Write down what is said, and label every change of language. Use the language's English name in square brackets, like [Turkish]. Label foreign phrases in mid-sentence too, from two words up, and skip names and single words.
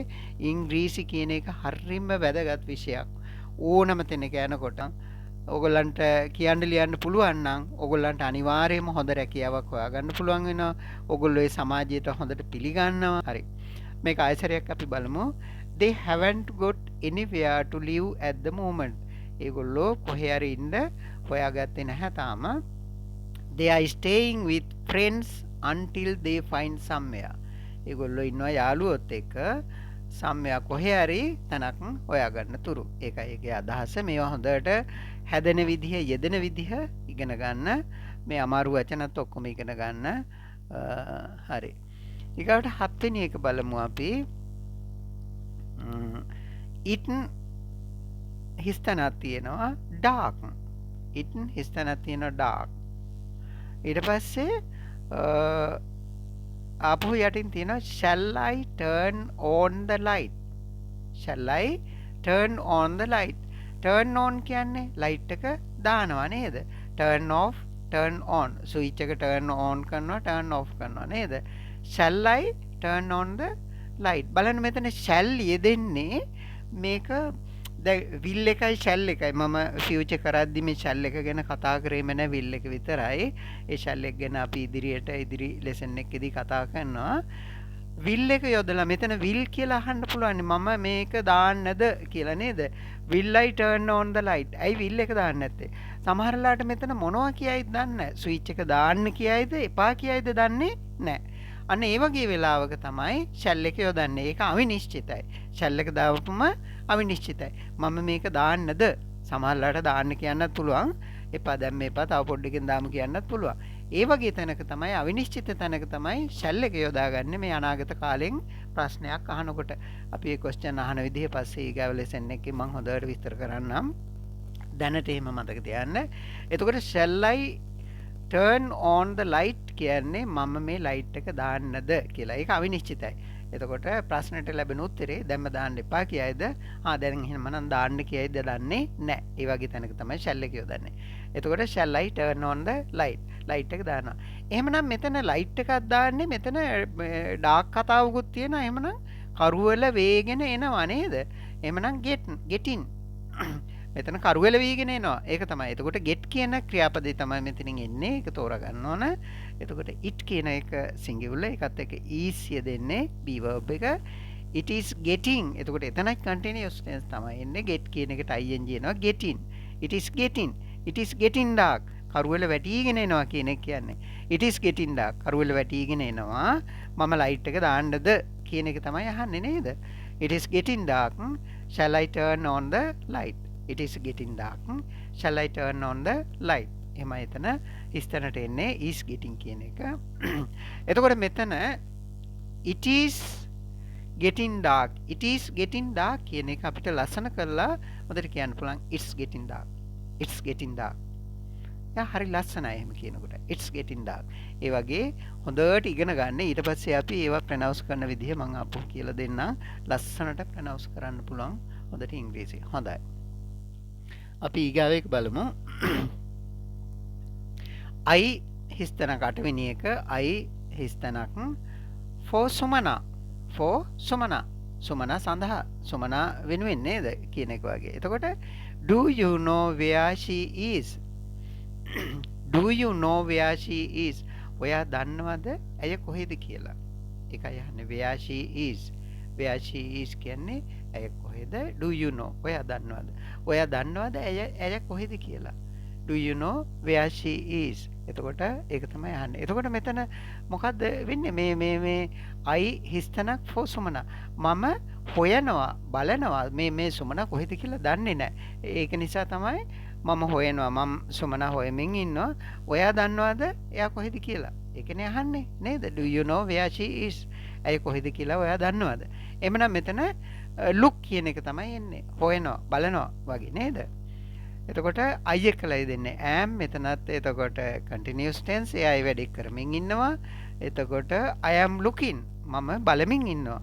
[Sinhala] ඉංග්‍රීසි කියන එක හරිම වැදගත් විෂයක්. ඕනම තැනක යනකොට ඔයගොල්ලන්ට කියන්න ලියන්න පුළුවන් නම් ඔයගොල්ලන්ට අනිවාර්යයෙන්ම හොඳ රැකියාවක් හොයාගන්න පුළුවන් වෙනවා. ඔයගොල්ලෝ ඒ සමාජයට හොඳට පිළිගන්නවා. හරි. මේක ආයතරයක් අපි බලමු. [English] They haven't got anywhere to live at the moment. [Sinhala] ඒගොල්ලෝ කොහේ හරි ඉන්න හොයාගත්තේ නැහැ තාම. [English] They are staying with friends until they find somewhere. [Sinhala] ඒගොල්ලෝ ඉන්නවා යාළුවොත් එක්ක somewhere කොහේ හරි තැනක් හොයාගන්න තුරු. ඒකයි ඒකේ අදහස. මේවා හොඳට හැදෙන විදිහ, යෙදෙන විදිහ ඉගෙන ගන්න. මේ අමාරු වචනත් ඔක්කොම ඉගෙන ගන්න. හරි. ඊගාවට 7 වෙනි එක බලමු අපි. it හිස්තැනක් තියෙනවා dark. it හිස්තැනක් තියෙනවා dark. ඊට පස්සේ ආපහු යටින් තියෙනවා [English] shall I turn on the light. shall I turn on the light. turn on [Sinhala] කියන්නේ light එක දානවා නේද? [English] turn off, turn on. switch එක turn on කරනවා, turn off [Sinhala] කරනවා නේද? [English] shall I turn on the light. [Sinhala] බලන්න මෙතන shall යෙදෙන්නේ මේක දැන් will එකයි shall එකයි. මම future කරද්දි මේ shall එක ගැන කතා කරේම නෑ, will එක විතරයි. ඒ shall එක ගැන අපි ඉදිරි lesson එකකදී කතා කරනවා. will එක යොදලා මෙතන will කියලා අහන්න පුළුවන්. මම මේක දාන්නද කියලා නේද? [English] will I turn on the light. [Sinhala] ඇයි will එක දාන්න නැත්තේ? සමහරලාට මෙතන මොනවා කියයිද දන්නේ නැහැ. switch එක දාන්න කියයිද එපා කියයිද දන්නේ නැහැ. අන්න ඒ වගේ වෙලාවක තමයි shall එක යොදන්නේ. ඒක අවිනිශ්චිතයි. shall එක දාවපුම අවිනිශ්චිතයි. මම මේක දාන්නද? සමහරලාට දාන්න කියන්නත් පුළුවන්. එපා දැන් මේපා තව පොඩ්ඩකින් දාමු කියන්නත් පුළුවන්. ඒ වගේ තැනක තමයි අවිනිශ්චිත තැනක තමයි ෂැල් එක යොදාගන්නේ මේ අනාගත කාලෙන් ප්‍රශ්නයක් අහනකොට. අපි මේ ක්වෙස්චන් අහන විදිහ පස්සේ ඊගාව ලෙසන් එකේ මම හොඳට විස්තර කරන්නම්. දැනට එහෙම මතක තියාගන්න. එතකොට [English] shall I turn on the light [Sinhala] කියන්නේ මම මේ ලයිට් එක දාන්නද කියලා. ඒක අවිනිශ්චිතයි. එතකොට ප්‍රශ්නෙට ලැබෙන උත්තරේ දැම්ම දාන්න එපා කියයිද? දැන් එහෙනම් දාන්න කියයිද දන්නේ නැහැ. ඒ වගේ තැනක තමයි shall එක යොදන්නේ. [English] එතකොට shall I turn on the light? [Sinhala] ලයිට් එක දානවා. එහෙමනම් මෙතන ලයිට් එකක් දාන්නේ මෙතන ඩාර්ක් කතාවකුත් තියෙනවා. එහෙමනම් කරුවල වේගෙන එනවා නේද? එහෙමනම් [English] get in. [Sinhala] මෙතන කරුවල වීගෙන එනවා. ඒක තමයි. එතකොට get කියන ක්‍රියාපදේ තමයි මෙතනින් එන්නේ. ඒක තෝරා ගන්න ඕන. එතකොට it කියන එක singular එකත් එක්ක is දෙන්නේ [English] be verb [Sinhala] එක. [English] It is getting. [Sinhala] එතකොට එතනයි [English] continuous tense [Sinhala] තමයි එන්නේ. get කියන එකට ing එනවා. [English] get in. It is getting. It is getting dark. [Sinhala] කරුවල වැටිගෙන එනවා කියන එක කියන්නේ. [English] It is getting dark. [Sinhala] කරුවල වැටිගෙන එනවා. මම ලයිට් එක දාන්නද කියන එක තමයි අහන්නේ නේද? [English] It is getting dark. Shall I turn on the light? It is getting dark. Shall I turn on the light? [Sinhala] එහෙමයි එතන ඉස්තැනට එන්නේ [English] is getting [Sinhala] කියන එක. එතකොට මෙතන [English] it is getting dark. It is getting dark [Sinhala] කියන එක අපිට ලස්සන කරලා හොඳට කියන්න පුළුවන්. [English] It's getting dark. It's getting dark. [Sinhala] හරි ලස්සනයි එහෙම කියනකොට. [English] It's getting dark. [Sinhala] ඒ වගේ හොඳට ඉගෙන ගන්න. ඊට පස්සේ අපි ඒවා ප්‍රොනවුන්ස් කරන විදිහ මම අපු කියලා දෙන්නම්. ලස්සනට ප්‍රොනවුන්ස් කරන්න පුළුවන් හොඳට ඉංග්‍රීසි. හොඳයි. අපි ඊගාව එක බලමු. I හිස්තැනක අටවෙනි එක I හිස්තැනක් for සුමනා. for සුමනා. සුමනා සඳහා. සුමනා වෙනුවෙන් නේද කියන එක වගේ. [English] එතකොට do you know where she is? Do you know where she is? [Sinhala] ඔයා දන්නවද ඇය කොහෙද කියලා? ඒකයි අහන්නේ [English] where she is. where she is [Sinhala] කියන්නේ ඇය කොහෙද? [English] Do you know? [Sinhala] ඔයා දන්නවද? ඔයා දන්නවද ඇය කොහෙද කියලා? [English] Do you know where she is? [Sinhala] එතකොට ඒක තමයි අහන්නේ. එතකොට මෙතන මොකද්ද වෙන්නේ? මේ I හිස්තනක් for සුමනා. මම හොයනවා බලනවා මේ සුමනා කොහෙද කියලා දන්නේ නැහැ. ඒක නිසා තමයි මම හොයනවා. මම සුමනා හොයමින් ඉන්නවා. ඔයා දන්නවද එයා කොහෙද කියලා? ඒකනේ අහන්නේ නේද? Do you know where she is? ඇයි කොහෙද කියලා ඔයා දන්නවද? එhmenan මෙතන look කියන එක තමයි එන්නේ. හොයනවා බලනවා වගේ නේද? එතකොට I එකලයි දෙන්නේ am. මෙතනත් එතකොට [English] continuous tense. [Sinhala] එයා වැඩ කරමින් ඉන්නවා. [English] එතකොට I am looking. [Sinhala] මම බලමින් ඉන්නවා.